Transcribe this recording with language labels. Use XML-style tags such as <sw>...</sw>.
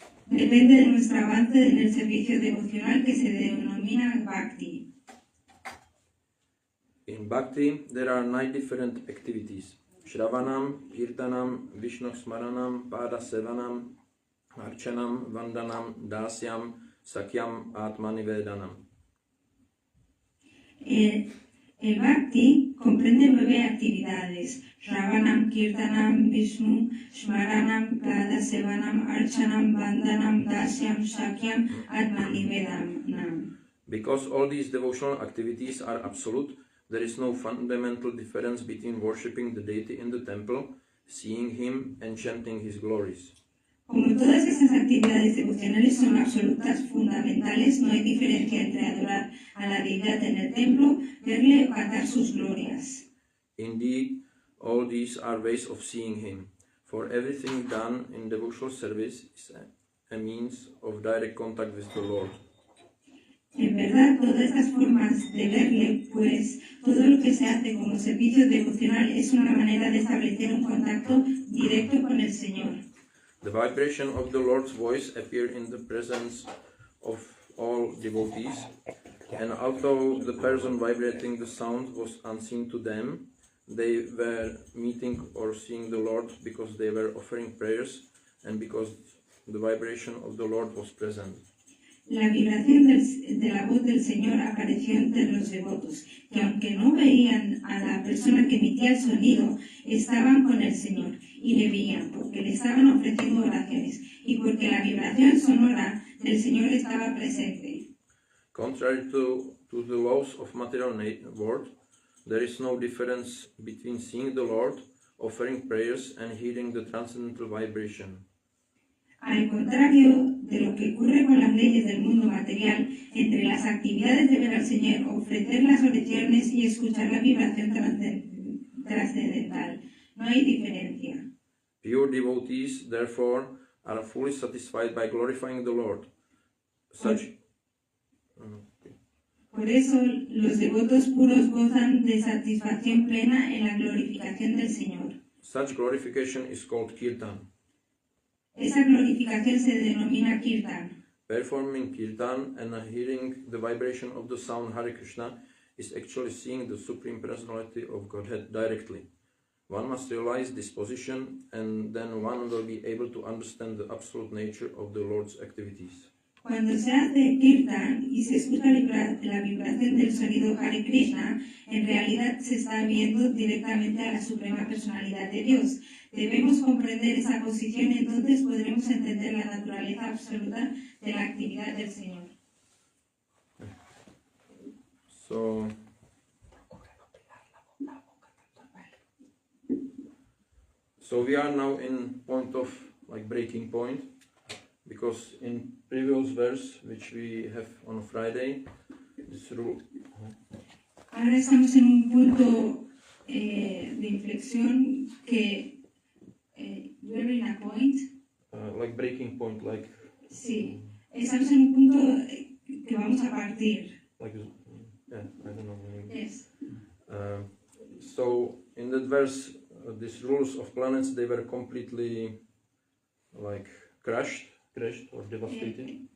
<es>Depende de nuestro avance en el servicio devocional que se denomina Bhakti.</es> <en>In Bhakti, there are 9 different activities.</en> <sa>Shravanam, Kirtanam, Vishnu Smaranam, Pada Sevanam, Archanam, Vandanam, Dasyam, Sakyam, Atmanivedanam.</sa> <es>El Bhakti comprende 9 actividades: Shravanam, Kirtanam, Vishnu, Smaranam, Pada Sevanam, Archanam, Vandanam, Dasyam, Sakyam, Atmanivedanam.</es> <en>Because all these devotional activities are absolute, there is no fundamental difference between worshipping the deity in the temple, seeing him, and chanting his glories.</en> <es>Como todas esas actividades devocionales son absolutas, fundamentales, no hay diferencia entre adorar a la deidad en el templo, verle o cantar sus glorias.</es> <en>Indeed, all these are ways of seeing him, for everything done in devotional service is a means of direct contact with the Lord.</en> <es>En verdad, todas estas formas de verle, pues todo lo que se hace como servicio devocional es una manera de establecer un contacto directo con el Señor.</es> <en>The vibration of the Lord's voice appeared in the presence of all devotees, and although the person vibrating the sound was unseen to them, they were meeting or seeing the Lord because they were offering prayers and because the vibration of the Lord was present.</en> <es>La vibración de la voz del Señor apareció entre los devotos, que aunque no veían a la persona que emitía el sonido, estaban con el Señor y le veían porque le estaban ofreciendo oraciones y porque la vibración sonora del Señor estaba presente.</es> <en>Contrary to the laws of material world, there is no difference between seeing the Lord, offering prayers, and hearing the transcendental vibration.</en> <es>Al contrario de lo que ocurre con las leyes del mundo material, entre las actividades de ver al Señor, ofrecer las oraciones y escuchar la vibración trascendental, no hay diferencia.</es> <en>Pure devotees, therefore, are fully satisfied by glorifying the Lord.</en> <es>Por eso, los devotos puros gozan de satisfacción plena en la glorificación del Señor.</es> <en>Such glorification is called kirtan.</en> <es>Esa glorificación se denomina kirtan.</es> <en>Performing kirtan and hearing the vibration of the sound Hare Krishna is actually seeing the Supreme Personality of Godhead directly. One must realize this position, and then one will be able to understand the absolute nature of the Lord's activities.</en> <es>Cuando se hace kirtan y se escucha la vibración del sonido Hare Krishna, en realidad se está viendo directamente a la Suprema Personalidad de Dios. Debemos comprender esa posición y entonces podremos entender la naturaleza absoluta de la actividad del Señor.</es> <en>So we are now in point of breaking point, because in previous verse which we have on Friday, this rule.</en> <es>Ahora estamos en un punto de inflexión que</es> <en>we're in a point. Like breaking point, like.</en> <es>Sí, estamos en un punto que vamos a partir.</es> <en>Like, yeah, I don't know. Yes. So in that verse, these rules of planets, they were completely crashed or devastated.</en>